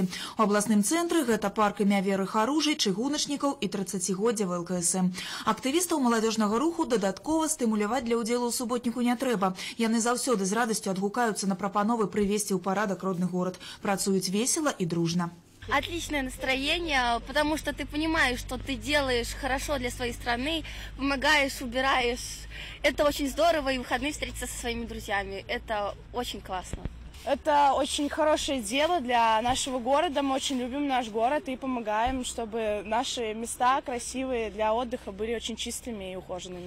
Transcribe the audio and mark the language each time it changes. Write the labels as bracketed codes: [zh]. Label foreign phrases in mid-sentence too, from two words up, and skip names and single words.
[be] У абласным цэнтры гэта парк імя Веры Харужай, чыгуначнікаў і 30-годдзя ВЛКСМ. Актывістаў маладзёжнага руху дадаткова стымуляваць для ўдзелу ў суботніку не трэба. Яны заўсёды з радасцю адгукаюцца на прапановы прывесці ў парадак родны горад. Працуюць весела і дружна. [ru] Отличное настроение, потому что ты понимаешь, что ты делаешь хорошо для своей страны, помогаешь, убираешь. Это очень здорово, и в выходные встретиться со своими друзьями. Это очень классно. Это очень хорошее дело для нашего города. Мы очень любим наш город и помогаем, чтобы наши места красивые для отдыха были очень чистыми и ухоженными.